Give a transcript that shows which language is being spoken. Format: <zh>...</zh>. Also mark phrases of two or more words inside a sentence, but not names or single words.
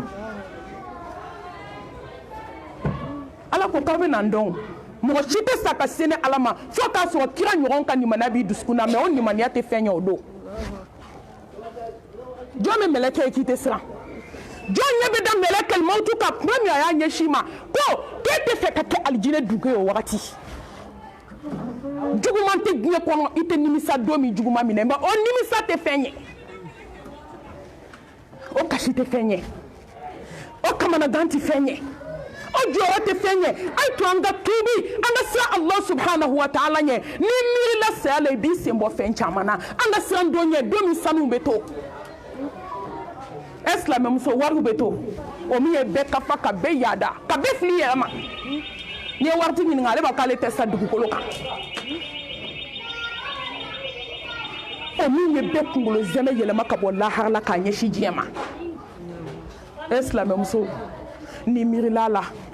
<bm>ala ko k'aw bɛ na n dɔn mɔgɔ si tɛ sa ka se ni ala ma fo k'a sɔrɔ kira ɲɔgɔn ka limaniya b'i dusukun na mɛ o limaniya tɛ fɛn ye o don jɔn bɛ mɛlɛkɛ ye k'i tɛ siran jɔn ɲɛ bɛ da mɛlɛkɛl mawutu ka kuma min a y'a ɲɛsin ma ko k'e tɛ fɛ ka kɛ alijinɛ dugu ye o wagati juguman tɛ diɲɛ kɔnɔ i tɛ nimisa don min juguman minɛ mɛ o nimisa tɛ fɛn ye o kasi tɛ fɛn ye o kamanagan tɛ fɛn ye o jɔyɔrɔ tɛ fɛn ye a ye to an ka tuubi an ka siran</bm> <ar>الله سبحانه وتعالى</ar> <bm>ɲɛ ni miirila saya la i b'i sen bɔ fɛn caman na an ka siran don ɲɛ don min sanu bɛ to ɛ silamɛmuso wariw bɛ to o min ye bɛɛ kafa ka bɛɛ yaada ka bɛɛ fili yɛrɛ ma n'i ye waritigi ɲininka ale b'a k'ale tɛ sa dugukolo kan o min ye bɛɛ kunkolo zɛmɛ yɛlɛma ka bɔ lahara la k'a ɲɛsin diɲɛ ma ɛ silamɛmuso ni miirila la</bm>